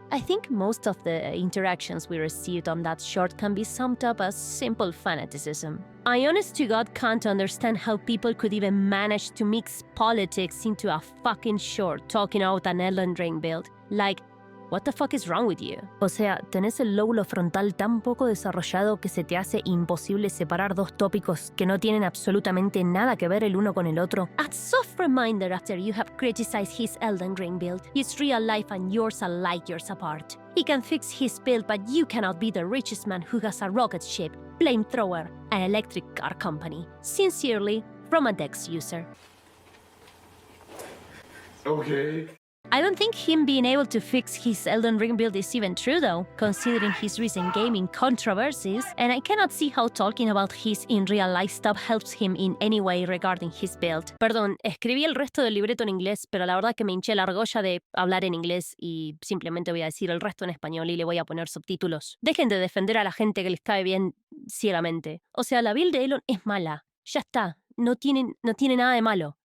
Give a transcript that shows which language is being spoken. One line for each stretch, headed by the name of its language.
English: I think most of the interactions we received on that short can be summed up as simple fanaticism. I honest to God can't understand how people could even manage to mix politics into a fucking short talking out an Elden Ring build. Like, what the fuck is wrong with you?
Spanish: O sea, tenés el lóbulo frontal tan poco desarrollado que se te hace imposible separar dos tópicos que no tienen absolutamente nada que ver el uno con el otro.
English: A soft reminder after you have criticized his Elden Ring build. His real life and yours are light years apart. He can fix his build, but you cannot be the richest man who has a rocket ship, flamethrower, and electric car company. Sincerely, from a Dex user. Okay. I don't think him being able to fix his Elden Ring build is even true though, considering his recent gaming controversies, and I cannot see how talking about his in real life stuff helps him in any way regarding his build.
Spanish: Perdón, escribí el resto del libreto en inglés, pero la verdad que me hinché la argolla de hablar en inglés y simplemente voy a decir el resto en español y le voy a poner subtítulos. Dejen de defender a la gente que les cae bien ciegamente. O sea, la build de Elon es mala. Ya está, no tiene nada de malo.